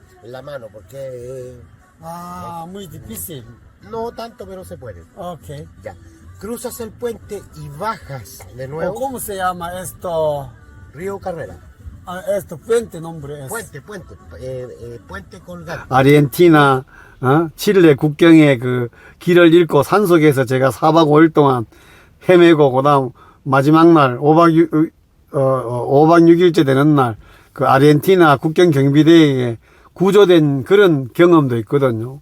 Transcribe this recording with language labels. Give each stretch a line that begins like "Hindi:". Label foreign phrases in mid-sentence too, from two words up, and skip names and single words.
Spanish: En la mano, porque Muy difícil. no tanto, pero se puede. Ok. Ya. Cruzas el puente y bajas de ¿O nuevo. ¿Cómo se llama esto? Río Carrera. Esto puente nombre es. Puente colgante.
Korean: 아르헨티나, 칠레 국경의 그 길을 잃고 산속에서 제가 4박 5일 동안 헤매고, 그 다음 마지막 날, 5박 6일째 되는 날, 그 아르헨티나 국경 경비대에 구조된 그런 경험도 있거든요.